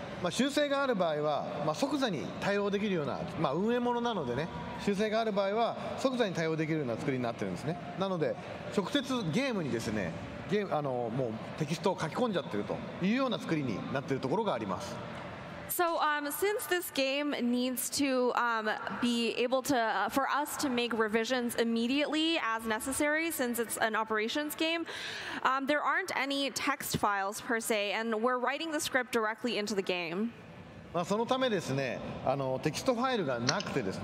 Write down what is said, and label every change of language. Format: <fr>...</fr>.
<ja>修正がある場合は、即座に対応できるような、運営ものなのでね、修正がある場合は即座に対応できるような作りになってるんですね。なので直接ゲームにですね、もうテキストを書き込んじゃってるというような作りになっているところがあります。</ja> <en>So since this game needs to be able to, for us to make revisions immediately as necessary, since it's an operations game, there aren't any text files per se, and we're writing the script directly into the game.</en> <ja>そのためですね、テキストファイルがなくてですね。</ja>